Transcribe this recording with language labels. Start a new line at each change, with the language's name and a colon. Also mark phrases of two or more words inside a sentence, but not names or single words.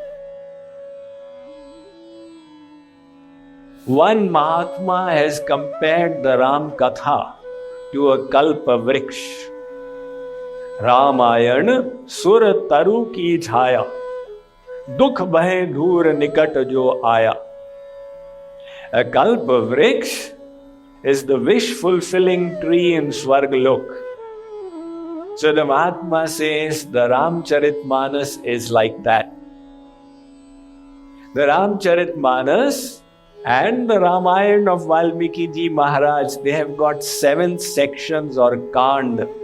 English: One Mahatma has compared the Ram Katha to a
Sanskrit: कल्प वृक्ष.
Awadhi: रामायन सुर तरु की छाया, दुख भे दूर निकट जो आया.
English: A
Sanskrit: कल्प वृक्ष
English: is the wish-fulfilling tree in Swargalok. So the Mahatma says the Ramcharitmanas is like that. The Ramcharitmanas and the Ramayana of Valmiki Ji Maharaj, they have got 7 sections or Kand.